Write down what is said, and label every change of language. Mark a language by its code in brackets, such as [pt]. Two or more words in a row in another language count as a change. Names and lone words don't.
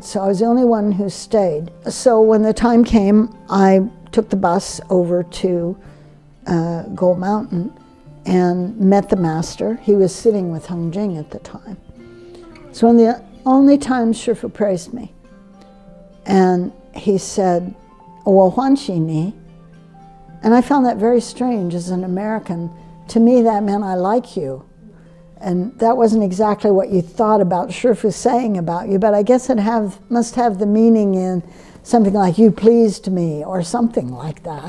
[en] So I was the only one who stayed. So when the time came, I took the bus over to Gold Mountain and met the master. He was sitting with Hung Jing at the time. So one of the only times Shifu praised me. And he said, [zh] "我欢喜你." [en] And I found that very strange as an American. To me, that meant I like you. And that wasn't exactly what you thought about Shifu saying about you, but I guess it must have the meaning in something like, you pleased me, or something like that.